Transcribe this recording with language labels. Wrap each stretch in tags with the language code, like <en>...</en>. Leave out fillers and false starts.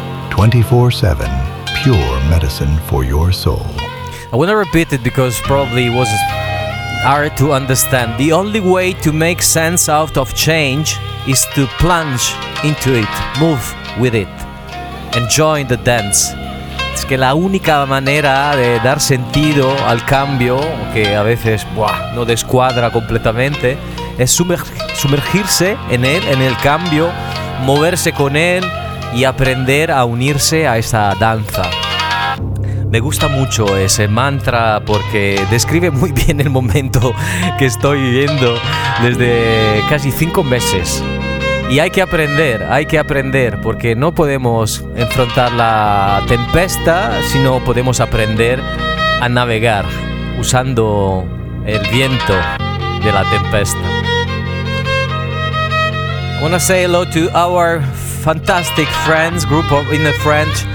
<en>24/7 pure medicine for your soul. I want to repeat it because probably it was hard to understand. The only way to make sense out of change is to plunge into it, move with it, and join the dance.</en> <es>Es que la única manera de dar sentido al cambio, que a veces no descuadra completamente, es sumergirse en él, en el cambio, moverse con él y aprender a unirse a esa danza. Me gusta mucho ese mantra porque describe muy bien el momento que estoy viviendo desde casi 5 meses. Y hay que aprender, porque no podemos enfrentar la tempesta, sino podemos aprender a navegar usando el viento de la tempesta.</es> <en>I want to say hello to our fantastic friends, group of in the French.</en>